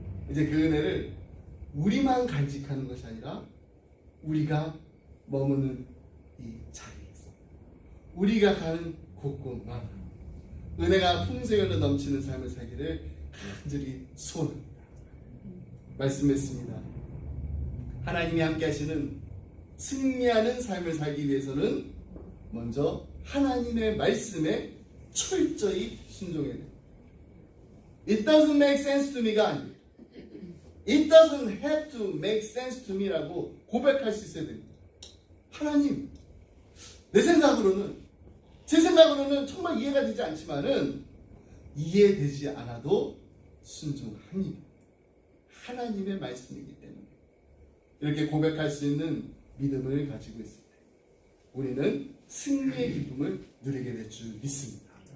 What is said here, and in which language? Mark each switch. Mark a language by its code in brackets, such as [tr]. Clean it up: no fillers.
[ko] 이제 그 은혜를 우리만 간직하는 것이 아니라 우리가 머무는 이 자리에서, 우리가 가는 곳곳마다 은혜가 풍성히 흘러 넘치는 삶을 살기를 간절히 소원합니다. 말씀했습니다. 하나님이 함께 하시는 승리하는 삶을 살기 위해서는 먼저 하나님의 말씀에 철저히 순종해야 돼요. [en] It doesn't make sense to me [ko] 가 아니에요. [en] It doesn't have to make sense to me [ko] 라고 고백할 수 있어야 됩니다. 하나님, 제 생각으로는 정말 이해가 되지 않지만은 이해되지 않아도 순종합니다. 하나님의 말씀이기 때문에 이렇게 고백할 수 있는 믿음을 가지고 있을 때 우리는 승리의 기쁨을 누리게 될 줄 믿습니다.